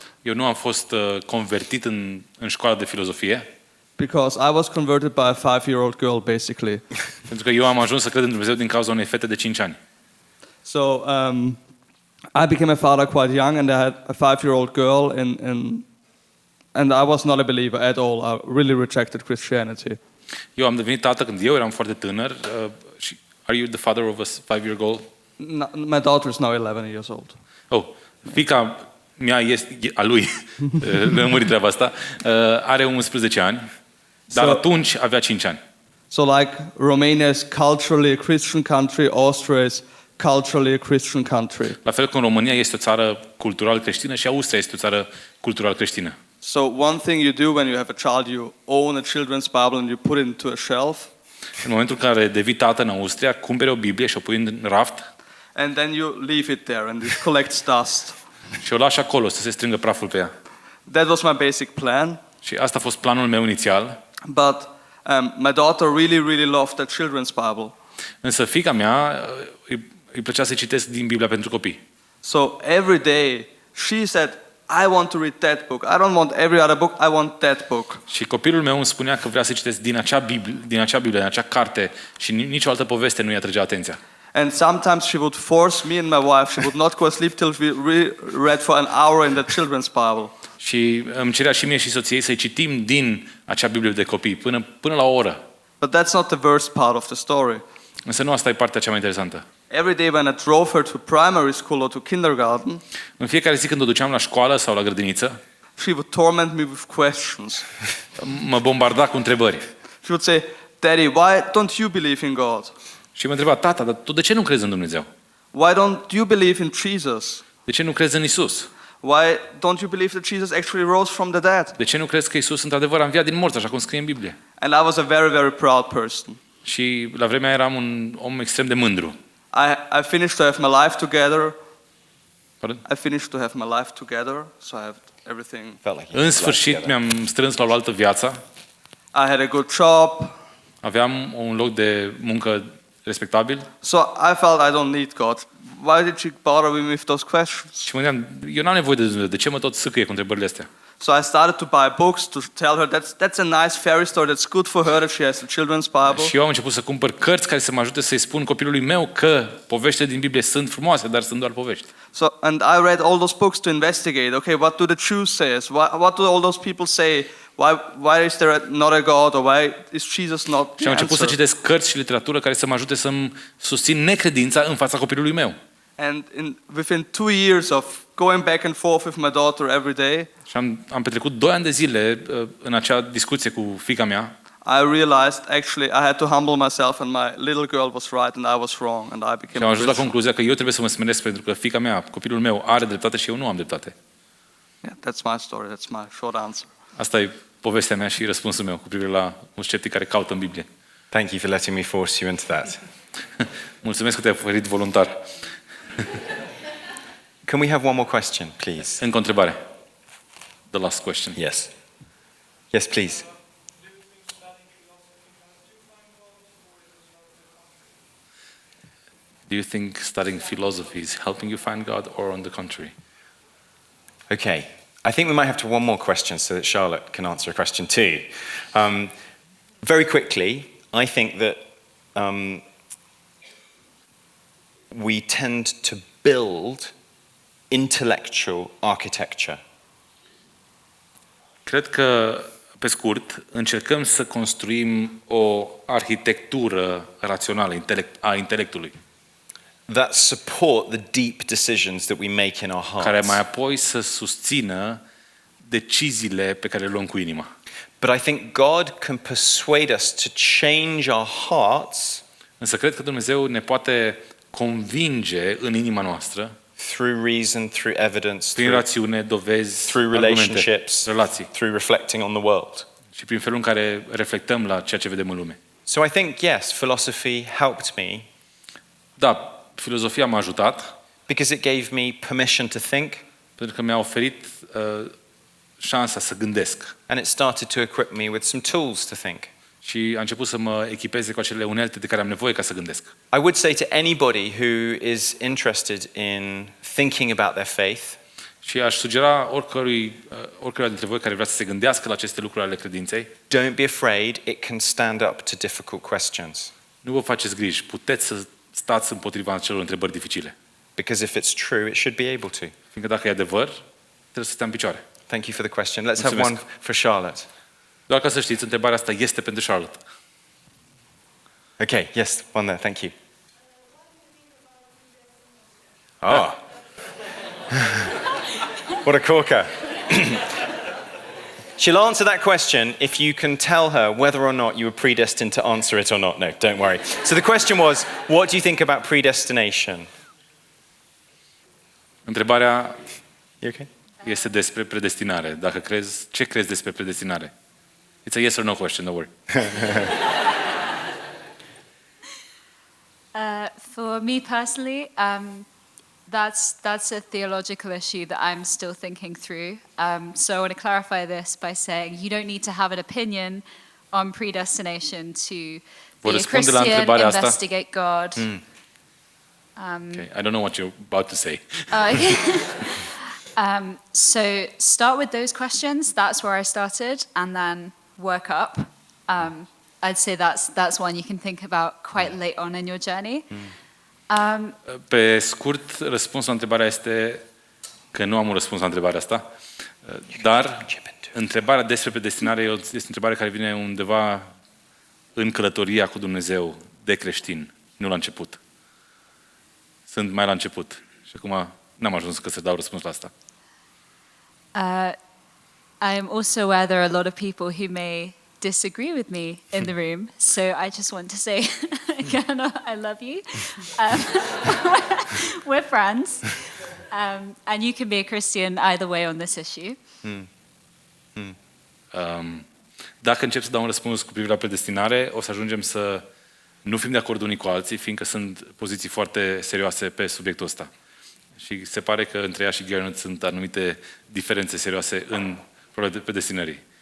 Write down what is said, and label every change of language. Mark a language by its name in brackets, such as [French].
[Romanian] Eu nu am fost convertit în școala de filozofie, [English] because I was converted by a 5-year-old girl, basically. [Romanian] pentru că eu am ajuns să cred în Dumnezeu din cauza unei fete de 5 ani. [English] So, I became a father quite young, and I had a 5-year-old girl, and I was not a believer at all. I really rejected Christianity. [Romanian] Eu am devenit tată când eu eram foarte tânăr. [English] Are you the father of a 5-year-old? My daughter is now 11 years old. [Romanian] Oh, fiica mea a lui, lămuri treaba asta, are 11 ani Dar atunci avea 5 ani. [English] So like Romania is culturally a Christian country, Austria is culturally a Christian country. [Romanian] La fel cum România este o țară cultural creștină și Austria este o țară cultural creștină. [English] So one thing you do when you have a child, you own a children's Bible and you put it into a shelf. [Romanian] În momentul în care devii tată în Austria, cumperi o Biblie și o pui în raft [English] And then you leave it there and it collects dust. [Romanian] și o lași acolo să se strângă praful pe ea. [English] That was my basic plan. [Romanian] Și asta a fost planul meu inițial. [English] But my daughter really loved the children's Bible. [Romanian] Însă fiica mea îi plăcea să citesc din Biblia pentru copii. [English] So every day she said, I want to read that book. I don't want every other book. I want that book. [Romanian] Și copilul meu îmi spunea că vrea să citesc din acea Biblie, din acea carte și nicio altă poveste nu i atrăgea atenția. [English] And sometimes she would force me and my wife. She would not go to sleep till we read for an hour in the children's Bible. [Romanian] Și îmi cerea și mie și soției să-i citim din acea Biblie de copii până la o oră. [English] But that's not the worst part of the story. [Romanian] Însă nu asta e partea cea mai interesantă. [English] Every day when I drove her to primary school or to kindergarten, [Romanian] În fiecare zi când o duceam la școală sau la grădiniță, [English] she would torment me with questions. [Romanian] mă bombarda cu întrebări. [English] She would say, Daddy, why don't you believe in God? [Romanian] Și mă întreba, tata, dar tu de ce nu crezi în Dumnezeu? [English] Why don't you believe in Jesus? [Romanian] De ce nu crezi în Isus? [English] Why don't you believe that Jesus actually rose from the dead? [Romanian] De ce nu crezi că Isus într-adevăr a înviat din morți, așa cum scrie în Biblie? [English] And I was a very proud person. [Romanian] Și la vremea eram un om extrem de mândru. [English] I finished to have my life together. Pardon? I finished to have my life together, so I have everything. Felt like [Romanian] În sfârșit mi-am strâns la oaltă viața, [English] I had a good job, [Romanian] aveam un loc de muncă respectabil [English] so I felt I don't need God. Why did she bother me with those questions? [Romanian] și mă gândeam, eu n-am nevoie de Dumnezeu, de ce mă tot sâcâie cu întrebările astea? [English] So I started to buy books to tell her that's a nice fairy story that's good for her that she has a children's Bible. [Romanian] Și eu am început să cumpăr cărți care să mă ajute să-i spun copilului meu că poveștile din Biblie sunt frumoase, dar sunt doar povești. [English] So and I read all those books to investigate. Okay, what do the Jews say? What do all those people say? Why is there not a God, or why is Jesus not [Romanian] Și [English] the [Romanian] am început să [English] answer? [Romanian] citesc cărți și literatură care să mă ajute să-mi susțin necredința în fața copilului meu. [English] And within 2 years of going back and forth with my daughter every day, [Romanian] Și am petrecut 2 ani de zile în acea discuție cu fiica mea. [English] I realized actually I had to humble myself, and my little girl was right and I was wrong, and I [Romanian] Și [English] became [Romanian] am [English] a [Romanian] ajuns la [English] Christian. [Romanian] concluzia că eu trebuie să mă smeresc pentru că fiica mea, copilul meu, are dreptate și eu nu am dreptate. [English] Yeah, that's my story. That's my short answer. [Romanian] Asta e povestea mea și răspunsul meu cu privire la un sceptic care caută în Biblie. [English] Thank you for letting me force you into that. [Romanian] Mulțumesc că te-ai oferit voluntar. [English] Can we have one more question, please? [Romanian] Încă o întrebare. [English] The last question. Yes. Yes, please. Do you think studying philosophy is helping you find God, or on the contrary? Okay. I think we might have to one more question so that Charlotte can answer a question too. Very quickly, I think that we tend to build intellectual architecture. [Romanian] Cred că, pe scurt, încercăm să construim o arhitectură rațională a intelectului, [English] That support the deep decisions that we make in our [Romanian] care [English] hearts. [Romanian] mai apoi să susțină deciziile pe care le luăm cu inima. [English] But I think God can persuade us to change our hearts [Romanian] Însă cred că Dumnezeu ne poate convinge în inima noastră, [English] through reason, through evidence, [Romanian] prin rațiune, dovezi, [English] through [Romanian] argumente, [English] relationships, [Romanian] relații [English] through reflecting on the world. [Romanian] și prin felul în care reflectăm la ceea ce vedem în lume. [English] So I think, yes, philosophy helped me [Romanian] Da, filozofia m-a ajutat [English] because it gave me permission to think, [Romanian] pentru că mi-a oferit șansa să gândesc [English] and it started to equip me with some tools to think. [Romanian] și a început să mă echipeze cu acele unelte de care am nevoie ca să gândesc. [English] I would say to anybody who is interested in thinking about their faith, [Romanian] Și aș sugera oricăruia dintre voi care vrea să se gândească la aceste lucruri ale credinței, [English] don't be afraid, it can stand up to difficult questions. [Romanian] nu vă faceți griji, puteți să stați împotriva acelor întrebări dificile. [English] Because if it's true, it should be able to. [Romanian] Fiindcă dacă e adevăr, trebuie să stea în picioare. [English] Thank you for the question. Let's have [Romanian] Mulțumesc. [English] one for Charlotte. [Romanian] Doar ca să știți, întrebarea asta este pentru Charlotte. [English] Okay, yes, one there, thank you. Oh. What a corker. She'll answer that question if you can tell her whether or not you were predestined to answer it or not. No, don't worry. So the question was, what do you think about predestination? [Romanian] Întrebarea [English] You okay? [Romanian] este despre predestinare. Dacă crezi, ce crezi despre predestinare? [English] It's a yes or no question, don't worry. For me personally, that's a theological issue that I'm still thinking through. So I want to clarify this by saying you don't need to have an opinion on predestination to [Romanian] Vă [English] be a [Romanian] răspunde la [English] Christian, [Romanian] întrebarea asta? [English] investigate God. Okay. I don't know what you're about to say. So start with those questions. That's where I started, and then work up. I'd say that's one you can think about quite late on in your journey. [Romanian] Pe scurt, răspunsul la întrebarea este că nu am un răspuns la întrebarea asta, dar întrebarea despre predestinare este o întrebare care vine undeva în călătoria cu Dumnezeu de creștin, nu la început. Sunt mai la început și acum n-am ajuns să dau răspuns la asta. [English] I am also aware there are a lot of people who may disagree with me in the room, so I just want to say again, I love you. We're friends, and you can be a Christian either way on this issue. [Romanian] Dacă încep să dau un răspuns cu privire la predestinare, o să ajungem să nu fim de acord unii cu alții, fiindcă sunt poziții foarte serioase pe subiectul ăsta. Și se pare că între ea și Gernot sunt anumite diferențe serioase în problema predestinării.